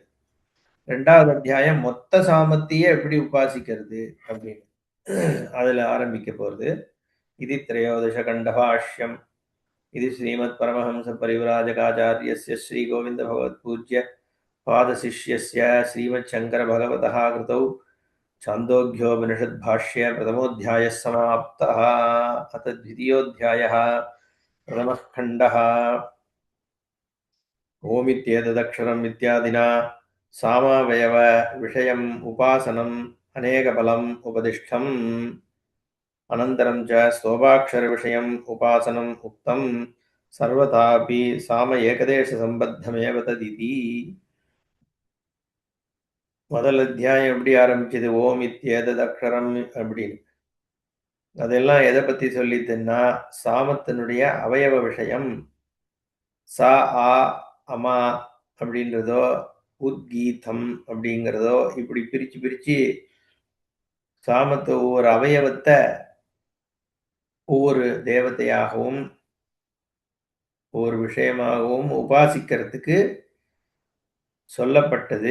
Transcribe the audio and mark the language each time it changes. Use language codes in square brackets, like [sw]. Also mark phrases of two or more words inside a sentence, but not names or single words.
[ta] 2வது அத்தியாயம் மொத்த சாமத்தையே எப்படி உபாசிக்கிறது அப்படின்னு அதுல ஆரம்பிக்க போறது. இது திரையோதச கண்டபாஷ்யம். இது [sa] श्रीमत् परमहंस परिव्राजकाचार्यस्य श्री गोविन्द भगवत् पूज्य पादशिष्यस्य श्रीमत् शङ्कर भगवतः कृतौ छान्दोग्योपनिषद्भाष्ये प्रथमोऽध्यायः समाप्तः. अथ द्वितीयोऽध्यायः प्रथमः खण्डः. ओमित्येतदक्षरम् इत्यादिना सामावयव विषयम् उपासनम् अनेकफलम् उपदिष्टम्. अनन्तरं च स्तोभाक्षरविषयम् उपासनम् उक्तम्. सर्वथापि साम एकदेशसम्बद्धमेव तदिति. [ta] முதல் அத்தியாயம் எப்படி ஆரம்பிச்சது? [sa] ओम् इत्येतद् अक्षरम् அப்படின்னு. [ta] அதெல்லாம் எதை பத்தி சொல்லித்துன்னா சாமத்தினுடைய அவயவ விஷயம். சா ஆ அமா அப்படின்றதோ உத்கீதம் அப்படிங்கிறதோ இப்படி பிரிச்சு பிரிச்சு சாமத்து ஒவ்வொரு அவயவத்தை ஒவ்வொரு தேவதையாகவும் ஒவ்வொரு விஷயமாகவும் உபாசிக்கிறதுக்கு சொல்லப்பட்டது.